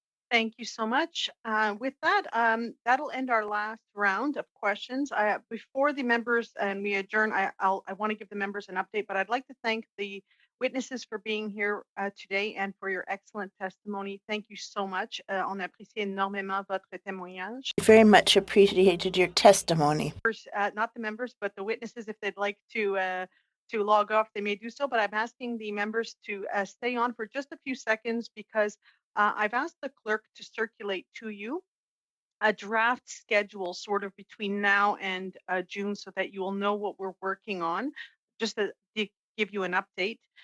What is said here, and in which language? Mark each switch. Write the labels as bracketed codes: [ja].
[en] Thank you so much. With that, that'll end our last round of questions. Before the members and we adjourn, I want to give the members an update, but I'd like to thank the witnesses for being here today and for your excellent testimony. Thank you so much. [fr] On apprécie énormément votre témoignage. [en] Very much appreciated your testimony. Not the members, but the witnesses, if they'd like to log off, they may do so. But I'm asking the members to stay on for just a few seconds because I've asked the clerk to circulate to you a draft schedule sort of between now and June so that you will know what we're working on, just to give you an update.